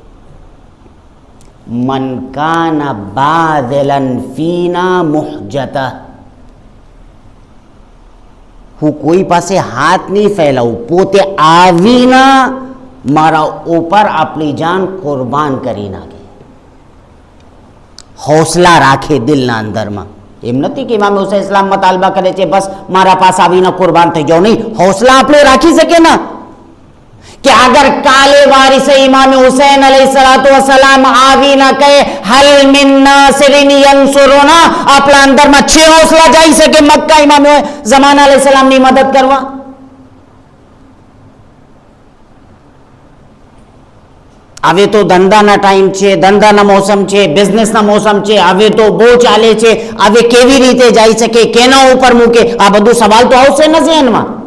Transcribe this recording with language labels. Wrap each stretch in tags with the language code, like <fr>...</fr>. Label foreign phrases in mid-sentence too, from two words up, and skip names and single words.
<ar>من كان باذلا فينا مهجته,</ar> <gu>હું કોઈ પાસે હાથ નહીં ફેલાવું, પોતે આવીના મારા ઉપર આપણી જાન કુરબાન કરી નાખે. હોસલા રાખે દિલના અંદરમાં. એમ નથી કે ઇમામ હુસૈન ઇસ્લામ મતાલબા કરે છે બસ મારા પાસે આવીને કુરબાન થઈ જાઓ. નહીં, હોસલા આપણે રાખી શકીએ ને કે અગર કાલે વારિસ ઇમામ હુસૈન</gu> <ar>علیہ الصلوۃ والسلام</ar> <gu>આવી ને કહે</gu> <ar>حل من ناصر ینصرنا,</ar> <gu>આપણા અંદરમાં છે હોસલા જઈ શકે મક્કા ઇમામ ઝમાન</gu> <ar>علیہ السلام</ar> <gu>ની મદદ કરવા. હવે તો ધંધાના ટાઈમ છે, ધંધાના મોસમ છે, બિઝનેસના મોસમ છે, હવે તો બહુ ચાલે છે, હવે કેવી રીતે જઈ શકે, કેના ઉપર મૂકે, આ બધું સવાલ તો આવશે ને ઝહેનમાં.</gu>